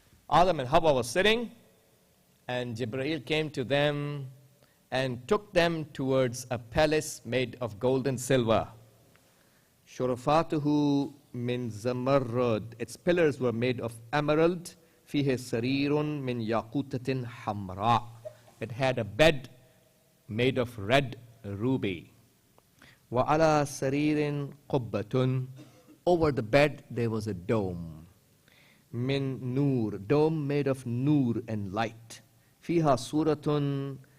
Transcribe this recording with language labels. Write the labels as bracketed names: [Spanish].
[English] Adam and Hawa was sitting, and Jibreel came to them and took them towards a palace made of gold and silver. [Arabic] شرفاته من زمرد. [English] Its pillars were made of emerald. [Arabic] فيه سرير من ياقوتة حمراء. [English] It had a bed made of red ruby. [Arabic] وعلى سرير قبة. [English] Over the bed there was a dome. [Arabic] من نور. [English] Dome made of nur and light. [Arabic] فيها صورة.